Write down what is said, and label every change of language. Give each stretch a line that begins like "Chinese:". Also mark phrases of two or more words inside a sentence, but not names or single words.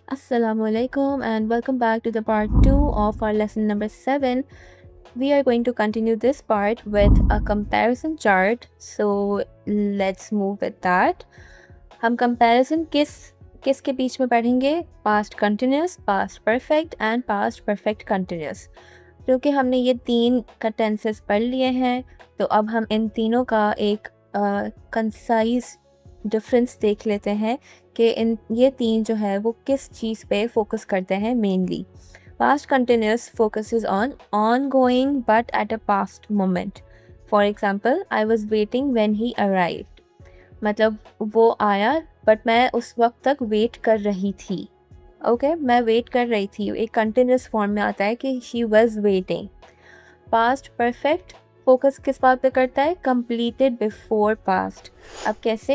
Arabic: السلام عليكم
English: and welcome back to the part 2 of our lesson number 7. We are going to continue this part with a comparison chart. So let's move with that.
Hindi: हम comparison किसके बीच में पढ़ेंगे?
English: Past continuous, past perfect and past perfect continuous.
Hindi: क्योंकि हमने ये 3 का टेंसेस पढ़ लिए हैं, तो अब हम इन तीनों का एक
English: concise difference
Hindi: देख लेते हैं कि इन ये 3 जो है वो किस चीज़ पे फोकस करते हैं मेनली।
English: past continuous focuses on ongoing but at a past moment. for example, I was waiting when he arrived,
Hindi: मतलब वो आया बट मैं उस वक्त तक वेट कर रही थी। ओके, मैं वेट कर रही थी, एक कंटिन्यूस फॉर्म में आता है कि
English: she was waiting. past perfect
Hindi: फोकस किस बात पे करता है?
English: completed before past.
Hindi: अब कैसे?